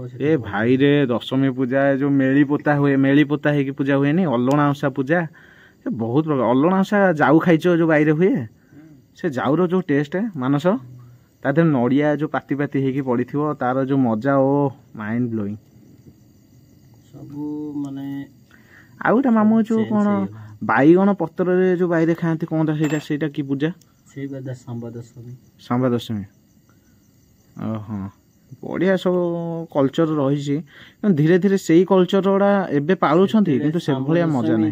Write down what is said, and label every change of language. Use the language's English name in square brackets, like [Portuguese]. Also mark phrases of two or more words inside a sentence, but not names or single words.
[Sambalpuri] ए भाई रे दशमी पूजा जो मेली पोता हुए मेली पोता है कि पूजा हुए नी अल्लणा ओषा पूजा से बहुत प्रकार अल्लणा ओषा जाऊ खाइछो जो बाईरे हुए से जाऊर जो टेस्ट है मानस ता दे नडिया जो पाती पाती हे कि पड़िथिवो तार जो मजा ओ [English] mind blowing [Sambalpuri] सब माने आउटा मामू जो कोन बाईगण पत्र रे जो बाईरे खांती कोनटा सेटा की पूजा से बदा संबदशमी संबदशमी ओहो बढ़िया सब कल्चर रही धीरे धीरे से कल्चर गुड़ा एबे पालुछंती किंतु से भलिया मजा नहीं